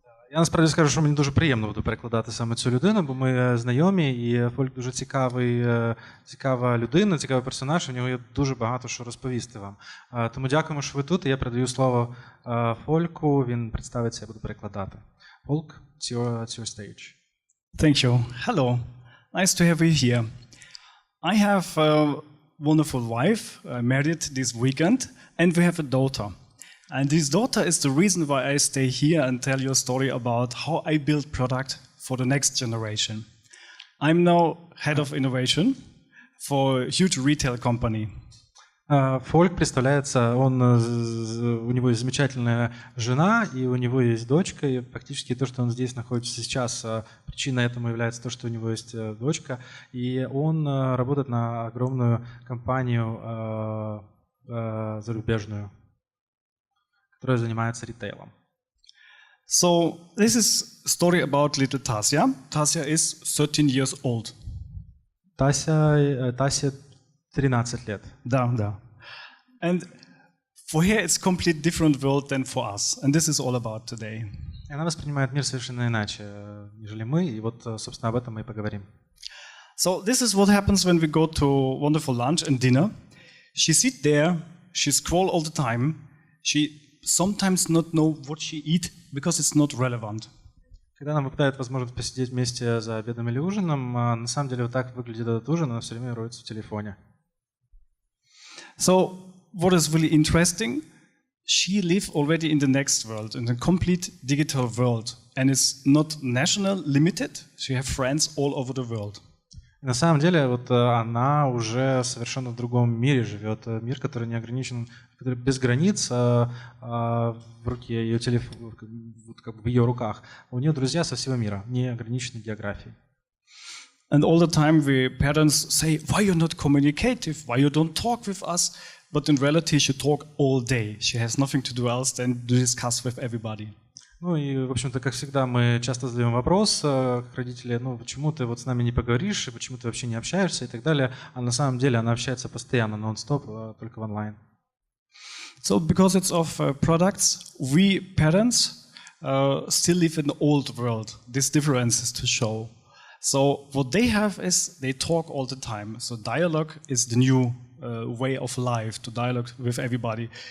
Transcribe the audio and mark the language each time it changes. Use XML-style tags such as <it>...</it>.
<uk>Я насправді скажу, що мені дуже приємно буде перекладати саме цю людину, бо ми знайомі, і Фольк дуже цікава людина, цікавий персонаж, у нього є дуже багато що розповісти вам. Тому дякуємо, що ви тут, і я передаю слово Фольку, він представиться, я буду перекладати.</uk> <en>Фольк, it's your stage. Thank you. Hello. Nice to have you here. I have a wonderful wife, married this weekend, and we have a daughter. And this daughter is the reason why I stay here and tell you a story about how I build product for the next generation. I'm now head of innovation for a huge retail company.</en> <ru>Фольк представляется, у него есть замечательная жена, и у него есть дочка, и фактически то, что он здесь находится сейчас, причиной этому является то, что у него есть дочка, и он работает на огромную компанию зарубежную, которая занимается ритейлом.</ru> <en>So this is a story about little Tasia. Tasia is 13 years old.</en> <ru>Тасе 13 лет. Да.</ru> <en>And for her it's complete different world than for us. And this is all about today.</en> <ru>И она воспринимает мир совершенно иначе, нежели мы, и вот, собственно, об этом мы и поговорим.</ru> <en>So this is what happens when we go to wonderful lunch and dinner. She sit there, she scroll all the time. She sometimes not know what she eat because it's not relevant.</en> <ru>Когда нам выпадает возможность посидеть вместе за обедом или ужином, на самом деле вот так выглядит этот ужин, она все время роется в телефоне.</ru> <en>So what is really interesting, she live already in the next world, in a complete digital world, and it's not national limited. She have friends all over the world.</en> <ru>На самом деле, вот она уже совершенно в другом мире живет. Мир, который не ограничен, который без границ, в руке ее телефон, вот как бы в ее руках. У нее друзья со всего мира, не ограничены географией.</ru> <en>And all the time we parents say, why you're not communicative, why you don't talk with us? But in reality, she talk all day. She has nothing to do else than to discuss with everybody.</en> <ru>Ну и, в общем-то, как всегда, мы часто задаем вопрос, как родители, почему ты вот с нами не поговоришь, и почему ты вообще не общаешься и так далее. А на самом деле она общается постоянно, нон-стоп, только в онлайн.</ru> <en>So because it's of products, we parents still live in the old world. This difference is to show. So what they have is they talk all the time. So dialogue is the new way of life, to dialogue with everybody.</en>